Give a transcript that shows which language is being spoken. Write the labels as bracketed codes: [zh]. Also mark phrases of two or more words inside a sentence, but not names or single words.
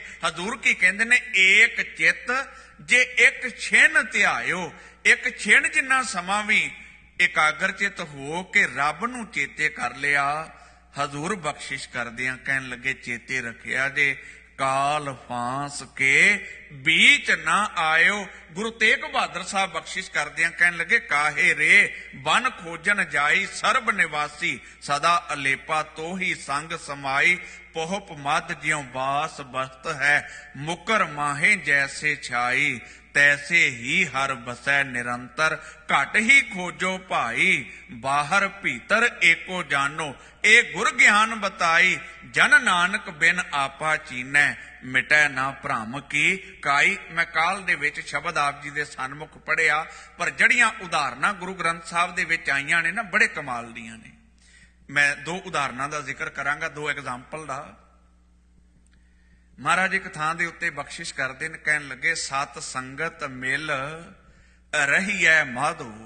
[pa] ਹਜ਼ੂਰ ਕੀ ਕਹਿੰਦੇ ਨੇ, ਏਕ ਚਿੱਤ ਜੇ ਇੱਕ ਛਿਨ ਧਿਆਇਓ। ਇੱਕ ਛਿਨ ਜਿੰਨਾ ਸਮਾਂ ਵੀ ਇਕਾਗਰ ਚਿੱਤ ਹੋ ਕੇ ਰੱਬ ਨੂੰ ਚੇਤੇ ਕਰ ਲਿਆ। ਹਜ਼ੂਰ ਬਖਸ਼ਿਸ਼ ਕਰਦਿਆਂ ਕਹਿਣ ਲੱਗੇ, ਚੇਤੇ ਰੱਖਿਆ ਜੇ ਕਾਲ ਫਾਂਸ ਕੇ ਬੀਚ ਨਾ ਆਇਓ। ਗੁਰੂ ਤੇਗ ਬਹਾਦਰ ਸਾਹਬ ਬਖ਼ਸ਼ਿਸ਼ ਕਰਦਿਆਂ ਕਹਿਣ ਲੱਗੇ, ਕਾਹੇ ਰੇ ਬਨ ਖੋਜਨ ਜਾਈ ਸਰਬ ਨਿਵਾਸੀ, ਸਦਾ ਅਲੇਪਾ ਤੋਹੀ ਸੰਗ ਸਮਾਈ, ਪੁਹਪ ਮਧ ਜਿਉ ਬਾਸੁ ਬਸਤ ਹੈ, ਮੁਕਰ ਮਾਹਿ ਜੈਸੇ ਛਾਈ, ਤੈਸੇ ਹੀ ਹਰਿ ਬਸੈ ਨਿਰੰਤਰ, ਘਟ ਹੀ ਖੋਜੋ ਭਾਈ, ਬਾਹਰ ਭੀਤਰ ਏਕੋ ਜਾਨੋ, ਏ ਗੁਰ ਗਿਆਨ ਬਤਾਈ, ਜਨ ਨਾਨਕ ਬਿਨ ਆਪਾ ਚੀਨੈ, ਮਿਟੈ ਨਾ ਭ੍ਰਮ ਕੀ ਕਾਈ। ਮੈਂ ਕਾਲ ਦੇ ਵਿੱਚ ਸ਼ਬਦ ਆਪ ਜੀ ਦੇ ਸਨਮੁਖ ਪੜ੍ਹਿਆ, ਪਰ ਜੜੀਆਂ ਉਦਾਹਰਣਾਂ ਗੁਰੂ ਗ੍ਰੰਥ ਸਾਹਬ ਦੇ ਵਿੱਚ ਆਈਆਂ ਨੇ ਨਾ, ਬੜੇ ਕਮਾਲ ਦੀਆਂ ਨੇ। ਮੈਂ ਦੋ ਉਦਾਹਰਣਾਂ ਦਾ ਜ਼ਿਕਰ ਕਰਾਂਗਾ, ਦੋ ਐਗਜ਼ਾਮਪਲ ਦਾ। ਮਹਾਰਾਜ ਇੱਕ ਥਾਂ ਦੇ ਉੱਤੇ ਬਖ਼ਸ਼ਿਸ਼ ਕਰਦੇ ਨੇ, ਕਹਿਣ ਲੱਗੇ, ਸਤਸੰਗਤ ਮਿਲ ਰਹੀ ਹੈ ਮਾਧੋ।